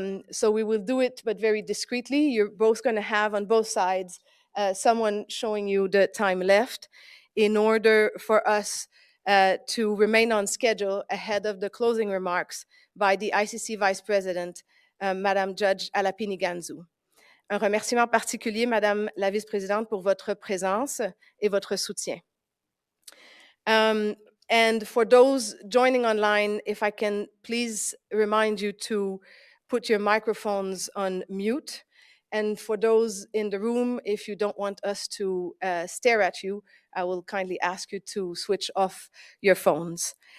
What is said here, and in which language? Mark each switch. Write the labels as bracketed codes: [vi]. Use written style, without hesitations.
[en] So we will do it, but very discreetly. You're both going to have on both sides someone showing you the time left in order for us to remain on schedule ahead of the closing remarks by the ICC Vice President, Madame Judge Alapini Ganzu. [fr] Un remerciement particulier, Madame la Vice-Présidente, pour votre présence et votre soutien. [en] And for those joining online, if I can please remind you to put your microphones on mute. And for those in the room, if you don't want us to stare at you, I will kindly ask you to switch off your phones.